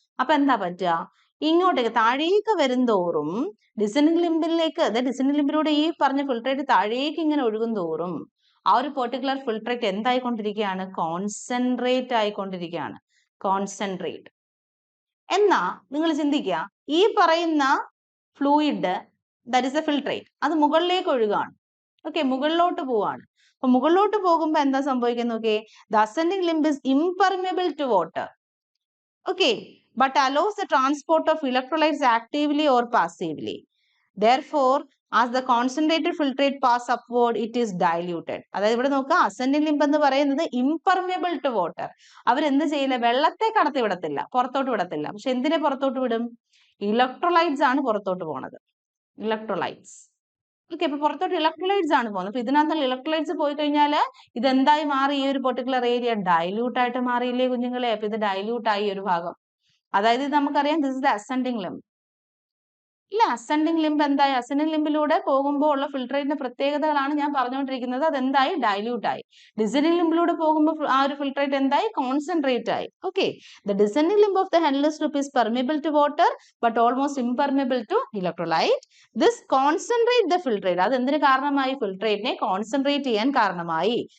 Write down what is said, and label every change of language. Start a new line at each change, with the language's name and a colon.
Malayalam: അപ്പൊ എന്താ പറ്റുക, ഇങ്ങോട്ടേക്ക് താഴേക്ക് വരുംതോറും ഡിസെൻഡിങ് ലിംബിലേക്ക്, അതായത് ഡിസെൻഡിങ് ലിംബിലൂടെ ഈ പറഞ്ഞ ഫിൽട്രേറ്റ് താഴേക്ക് ഇങ്ങനെ ഒഴുകും തോറും ആ ഒരു പെർട്ടിക്കുലർ ഫിൽട്രേറ്റ് എന്തായിക്കൊണ്ടിരിക്കുകയാണ്, കോൺസെൻട്രേറ്റ് ആയിക്കൊണ്ടിരിക്കുകയാണ്. കോൺസെൻട്രേറ്റ്. എന്നാ നിങ്ങൾ ചിന്തിക്കുക, ഈ പറയുന്ന fluid
English: that is a filtrate,
Malayalam: അത് മുകളിലേക്ക് ഒഴുകാണ്. ഓക്കെ, മുകളിലോട്ട് പോവാണ്. അപ്പൊ മുകളിലോട്ട് പോകുമ്പോ എന്താ സംഭവിക്കുന്നത് നോക്കിയേ,
English: The ascending limb is impermeable to water. Okay, but allows the transport of electrolytes actively or passively. Therefore, as the concentrated filtrate pass upward, it is diluted.
Malayalam: അതായത് ഇവിടെ നോക്കുക, അസെൻഡിങ് ലിംബ് എന്ന് പറയുന്നത്
English: Impermeable to water.
Malayalam: അവരെന്ത് ചെയ്യില്ല, വെള്ളത്തെ കടത്തി വിടത്തില്ല, പുറത്തോട്ട് വിടത്തില്ല. പക്ഷെ എന്തിനെ പുറത്തോട്ട് വിടും, ഇലക്ട്രോലൈറ്റ്സ് ആണ് പുറത്തോട്ട് പോണത്, ഇലക്ട്രോലൈറ്റ്സ്. ഓക്കെ, അപ്പൊ പുറത്തോട്ട് ഇലക്ട്രോലൈറ്റ്സ് ആണ് പോകുന്നത്. അപ്പൊ ഇതിനകത്തുള്ള ഇലക്ട്രോലൈറ്റ്സ് പോയി കഴിഞ്ഞാൽ ഇതെന്തായി മാറി, ഈ ഒരു പെർട്ടിക്കുലർ ഏരിയ ഡൈല്യൂട്ട് ആയിട്ട് മാറിയില്ലേ കുഞ്ഞുങ്ങളെ. അപ്പൊ ഇത് ഡൈല്യൂട്ട് ആയി ഒരു ഭാഗം. അതായത് നമുക്കറിയാം
English: This is the ascending limb.
Malayalam: ഇല്ല, അസെൻഡിങ് ലിംബ് എന്തായി, അസെൻഡിങ് ലിംബിലൂടെ പോകുമ്പോൾ ഉള്ള ഫിൽട്രേറ്റിന്റെ പ്രത്യേകതകളാണ് ഞാൻ പറഞ്ഞുകൊണ്ടിരിക്കുന്നത്. അതെന്തായി, ഡൈല്യൂട്ട് ആയി. ഡിസെൻഡിങ് ലിംബിലൂടെ പോകുമ്പോൾ ആ ഒരു ഫിൽട്രേറ്റ് എന്തായി, കോൺസെൻട്രേറ്റ് ആയി.
English: Okay, the descending limb of the Henle's loop is permeable to water but almost impermeable to electrolyte. This concentrate the filtrate.
Malayalam: അത് എന്തിനു കാരണമായി, ഫിൽട്രേറ്റിനെ കോൺസെൻട്രേറ്റ് ചെയ്യാൻ കാരണമായി.